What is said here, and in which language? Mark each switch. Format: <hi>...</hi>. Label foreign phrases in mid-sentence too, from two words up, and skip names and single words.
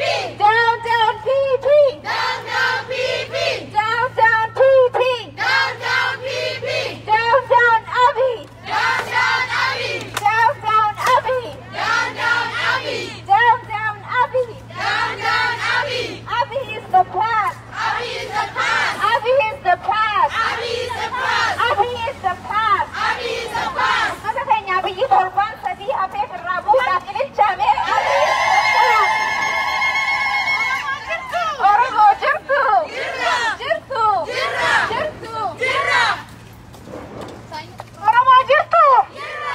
<en>Down, down, PP. Down, down, PP. Down, down, PP. Down, down, PP. Down, down, Abi. Down, down, Abi. Down, down, Abi. Down, down, Abi. Down, down, Abi. Down, down, Abi. Abi is the past. Abi is the past. Abi is the past. Abi is the past. Abi is the past. Abi is the past.</en> <om>Mata keenya biyyi torban sadii hafee irraa bu'uudhaaf ililchaame Oromo jirtu. Jirra. Jirtu. Jirra. Jirtu. Jirra. Oromo jirtu. Jirra.</om>